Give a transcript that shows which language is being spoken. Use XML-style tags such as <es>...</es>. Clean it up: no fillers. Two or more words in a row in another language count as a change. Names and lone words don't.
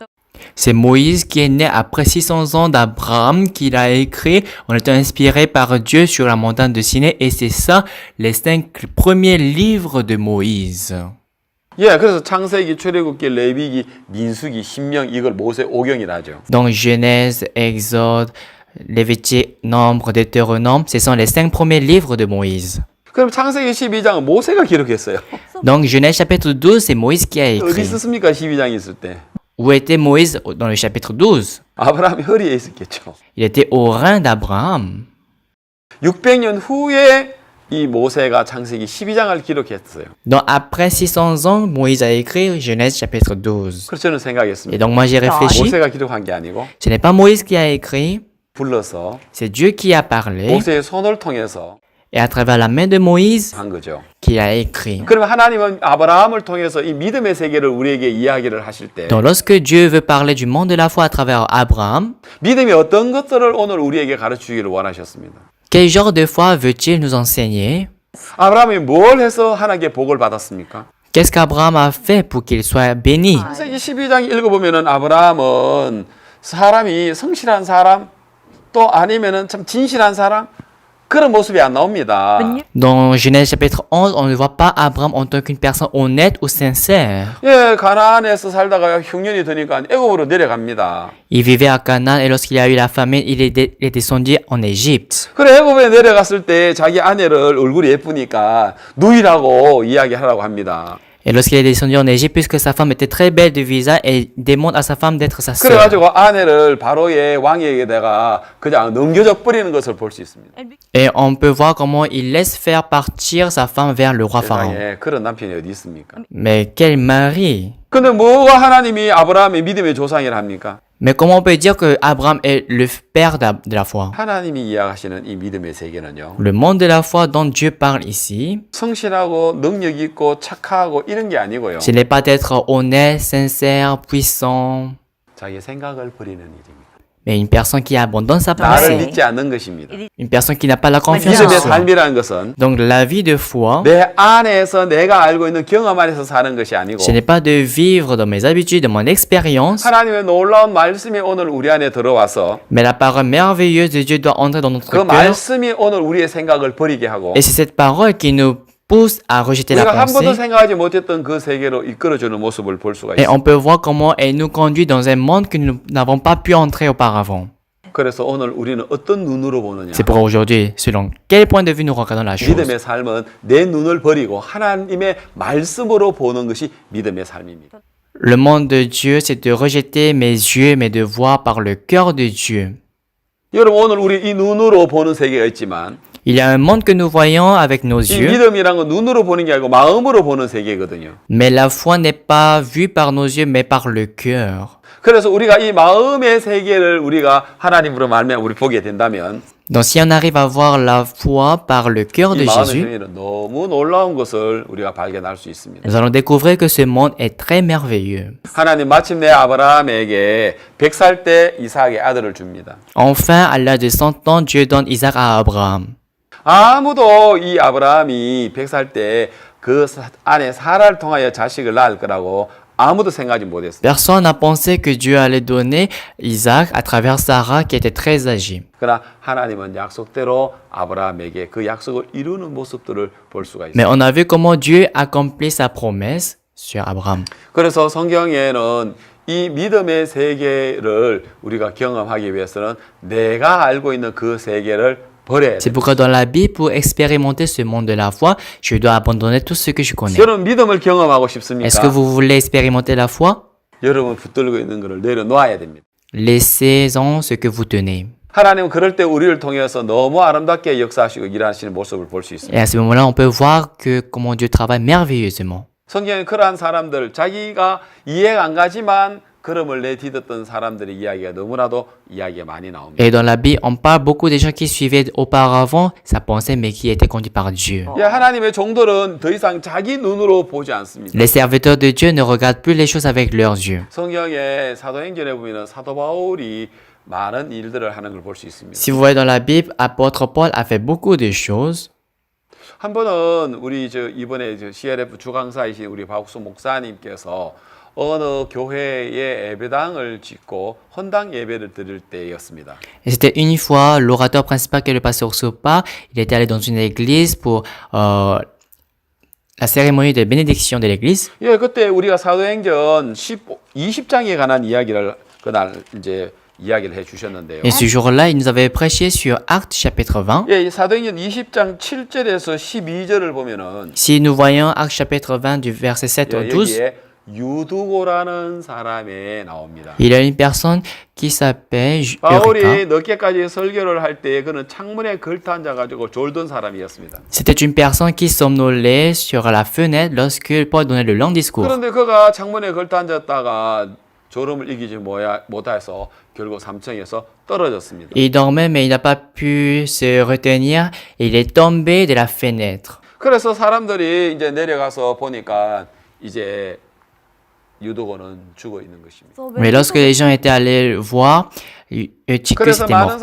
<fr>C'est Moïse qui est né après 600 ans d'Abraham qui l'a écrit. On était inspiré par Dieu sur la montagne de Sinaï et c'est ça les 5 premiers livres de Moïse.</fr> <ko>예, 그래서 창세기, 출애굽기, 레위기, 민수기, 신명 이걸 모세오경이라 하죠.</ko> <fr>Donc Genèse, Exode, Lévitique, Nombre, Deutéronome, ce sont les 5 premiers livres de Moïse.</fr> <ko>그럼 창세기 12장은 모세가 기록했어요.</ko> <fr>Donc Genèse chapitre 12, c'est Moïse qui a</fr> <ko>어디</ko> <fr>écrit.</fr> <ko>있었습니까? 12장에 있을 때.</ko> <fr>Où était Moïse dans le chapitre 12?</fr> <ko>아브라함이 허리에 있었겠죠.</ko> <fr>Il était au rein d'Abraham.</fr> <ko>600년 후에 이 모세가 창세기 12장을 기록했어요.</ko> <fr>Donc après 600 ans, Moïse a écrit Genèse chapitre 12.</fr> <ko>그래서 저는</ko> <fr>Et</fr> <ko>생각했습니다.</ko> <fr>donc moi j'ai réfléchi.</fr> <ko>모세가 기록한 게 아니고</ko> <fr>Ce n'est pas Moïse qui a écrit,</fr> <ko>불러서</ko> <fr>C'est Dieu qui a parlé</fr> <ko>모세의 손을 통해서</ko> <fr>et à travers la main de Moïse</fr> <ko>한 거죠.</ko> <fr>qu'il a écrit.</fr> <ko>그러면 하나님은 아브라함을 통해서 이 믿음의 세계를 우리에게 이야기를 하실 때</ko> <fr>Donc lorsque Dieu veut parler du monde de la foi à travers Abraham,</fr> <ko>믿음이 어떤 것들을 오늘 우리에게 가르치기를 원하셨습니다.</ko> <fr>quel genre de foi veut-il nous enseigner?</fr> <ko>아브라함이 뭘 해서 하나님께 복을 받았습니까?</ko> <fr>Qu'est-ce qu'Abraham a fait pour qu'il soit béni?</fr> <ko>창세기 12장 읽어보면은 아브라함은 사람이 성실한 사람 또 아니면은 참 진실한 사람 그런 모습이 안 나옵니다.</ko> <fr>Dans Genèse chapitre 11, on ne voit pas Abraham en tant qu'une personne honnête ou sincère.</fr> <ko>예, 가나안에서 살다가 흉년이 드니까 애굽으로 내려갑니다.</ko> <fr>Il vivait à Canaan et lorsqu'il a eu la famine, il est descendu en Égypte.</fr> <ko>그래 애굽에 내려갔을 때 자기 아내를 얼굴이 예쁘니까 누이라고 이야기하라고 합니다.</ko> <fr>Et lorsqu'il est descendu en Égypte, puisque sa femme était très belle de visage, il demande à sa femme d'être sa sœur.</fr> <ko>그래가지고 아내를 바로의 왕에게다가 그냥 넘겨져 버리는 것을 볼 수 있습니다.</ko> <fr>Et on peut voir comment il laisse faire partir sa femme vers le roi Pharaon.</fr> <ko>세상에 그런 남편이 어디 있습니까?</ko> <fr>Mais quel mari!</fr> <ko>근데 뭐가 하나님이 아브라함의 믿음의 조상이라 합니까?</ko> <fr>Mais comment on peut dire que Abraham est le père de la foi?</fr> <ko>하나님이 이야기하시는 이 믿음의 세계는요.</ko> <fr>Le monde de la foi dont Dieu parle ici,</fr> <ko>성실하고 능력 있고 착하고 이런 게 아니고요.</ko> <fr>ce n'est pas d'être honnête, sincère, puissant,</fr> <ko>자기 생각을 버리는 일입니다.</ko> <fr>mais une personne qui abandonne sa</fr> <ko>나를</ko> <fr>pensée.</fr> <ko>믿지 않는 것입니다.</ko> <fr>Une personne qui n'a pas la confiance en</fr> <ko>믿음의</ko> <fr>soi.</fr> <ko>삶이라는 것은</ko> <fr>Donc la vie de foi,</fr> <ko>내 안에서 내가 알고 있는 경험 안에서 사는 것이 아니고</ko> <fr>ce n'est pas de vivre dans mes habitudes, dans mon expérience,</fr> <ko>하나님의 놀라운 말씀이 오늘 우리 안에 들어와서</ko> <fr>mais la parole merveilleuse de Dieu doit entrer dans notre</fr> <ko>그</ko> <fr>cœur.</fr> <ko>말씀이 오늘 우리의 생각을 버리게 하고</ko> <fr>Et c'est cette parole qui nous pousse à rejeter la</fr> <ko>우리가 한 번도</ko> <fr>pensée.</fr> <ko>생각하지 못했던 그 세계로 이끌어주는 모습을 볼 수가</ko> <fr>Et</fr> <ko>있습니다.</ko> <fr>on peut voir comment elle nous conduit dans un monde que nous n'avons pas pu entrer auparavant.</fr> <ko>그래서 오늘 우리는 어떤 눈으로 보느냐.</ko> <fr>C'est pourquoi aujourd'hui, selon quel point de vue nous regardons la chose.</fr> <ko>믿음의 삶은 내 눈을 버리고 하나님의 말씀으로 보는 것이 믿음의 삶입니다.</ko> <fr>Le monde de Dieu, c'est de rejeter mes yeux, mais de voir par le cœur de Dieu.</fr> <ko>여러분 오늘 우리 이 눈으로 보는 세계가 있지만</ko> <fr>Il y a un monde que nous voyons avec nos</fr> <ko>이</ko> <fr>yeux,</fr> <ko>믿음이란 건 눈으로 보는 게 아니고 마음으로 보는 세계거든요.</ko> <fr>mais la foi n'est pas vue par nos yeux, mais par le cœur.</fr> <ko>그래서 우리가 이 마음의 세계를 우리가 하나님으로 말미암아 우리 보게 된다면</ko> <fr>Donc si on arrive à voir la foi par le cœur</fr> <ko>이</ko> <fr>de</fr> <ko>마음의</ko> <fr>Jésus,</fr> <ko>세계는 너무 놀라운 것을 우리가 발견할 수 있습니다.</ko> <fr>nous allons découvrir que ce monde est très merveilleux.</fr> <ko>하나님 마침내 아브라함에게 100살 때 이삭의 아들을 줍니다.</ko> <fr>Enfin, à l'âge de 100 ans, Dieu donne Isaac à Abraham.</fr> <ko>아무도 이 아브라함이 100살 때 그 안에 사라를 통하여 자식을 낳을 거라고 아무도 생각하지 못했어요.</ko> <fr>Personne n'a pensé que Dieu allait donner Isaac à travers Sarah qui était très âgée.</fr> <ko>그러나 하나님은 약속대로 아브라함에게 그 약속을 이루는 모습들을 볼 수가</ko> <fr>Mais</fr> <ko>있어요.</ko> <fr>on a vu comment Dieu accomplit sa promesse sur Abraham.</fr> <ko>그래서 성경에는 이 믿음의 세계를 우리가 경험하기 위해서는 내가 알고 있는 그 세계를 버려야</ko> <fr>C'est</fr> <ko>돼요.</ko> <fr>pourquoi dans la Bible, pour expérimenter ce monde de la foi, je dois abandonner tout ce que je connais.</fr> <ko>여러분 믿음을 경험하고 싶습니까?</ko> <fr>Est-ce que vous voulez expérimenter la foi?</fr> <ko>여러분 붙들고 있는 것을 내려놓아야 됩니다.</ko> <fr>Laissez-en ce que vous tenez.</fr> <ko>하나님은 그럴 때 우리를 통해서 너무 아름답게 역사하시고 일하시는 모습을 볼 수 있습니다.</ko> <fr>Et à ce moment-là, on peut voir que comment Dieu travaille merveilleusement.</fr> <ko>성경에 그러한 사람들, 자기가 이해가 안 가지만 걸음을 내딛었던 사람들의 이야기가 너무나도 이야기가 많이 나옵니다.</ko> <fr>Et dans la Bible, on parle beaucoup des gens qui suivaient auparavant sa pensée, mais qui étaient conduits par Dieu.</fr> <ko>예, 하나님의 종들은 더 이상 자기 눈으로 보지 않습니다.</ko> <fr>Les serviteurs de Dieu ne regardent plus les choses avec leurs yeux.</fr> <ko>성경에 사도행전에 보면 사도 바울이 많은 일들을 하는 걸 볼 수 있습니다.</ko> <fr>Si vous voyez dans la Bible, apôtre Paul a fait beaucoup de choses.</fr> <ko>한 번은 우리 이번에 CLF 주강사이신 우리 박수 목사님께서 어느 교회에 예배당을 짓고 헌당 예배를 드릴 때였습니다.</ko> <fr>Et c'était une fois, l'orateur principal qui est le pasteur Sopa, il était allé dans une église pour la cérémonie de bénédiction de l'église.</fr> <ko>예, 그때 우리가 사도행전 20장에 관한 이야기를 그날 이제 이야기를 해 주셨는데요.</ko> <fr>Et ce jour-là, il nous avait prêché sur Actes chapitre 20.</fr> <ko>예, 이 사도행전 20장 7절에서 12절을 보면은</ko> <fr>Si nous voyons Actes chapitre 20 du verset 7 au 12,</fr> <ko>여기에 유두고라는 사람에 나옵니다.</ko> <fr>il y a une personne qui s'appelle</fr> <ko>바울이</ko> <fr>Eureka.</fr> <ko>늦게까지 설교를 할 때 그는 창문에 걸터 앉아 가지고 졸던 사람이었습니다.</ko> <fr>C'était une personne qui somnolait sur la fenêtre lorsque Paul donnait le long discours.</fr> <ko>그런데 그가 창문에 걸터 앉았다가 졸음을 이기지 못해서 결국 3층에서 떨어졌습니다.</ko> <fr>Il dormait, mais il n'a pas pu se retenir. Il est tombé de la fenêtre.</fr> <ko>그래서 사람들이 이제 내려가서 보니까 이제 유도고는 죽어 있는 것입니다.</ko> <fr>Mais lorsque les gens étaient allés voir, Eutychus</fr> <ko>그래서</ko> <fr>était</fr> <ko>많은</ko> <fr>mort.</fr>